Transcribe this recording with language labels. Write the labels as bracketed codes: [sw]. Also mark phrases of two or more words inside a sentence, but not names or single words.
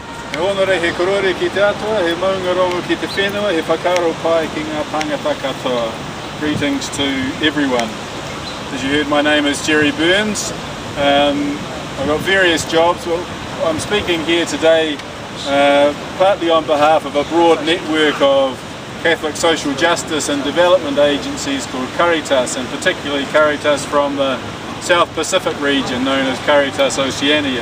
[mi] He onore he korore ki te atua, he maungarongo ki te whenua, he whakaro pai ki ngā tangata katoa. [en] Greetings to everyone. As you heard, my name is Jerry Burns. I've got various jobs. Well, I'm speaking here today partly on behalf of a broad network of Catholic social justice and development agencies called Caritas, and particularly Caritas from the South Pacific region known as Caritas Oceania.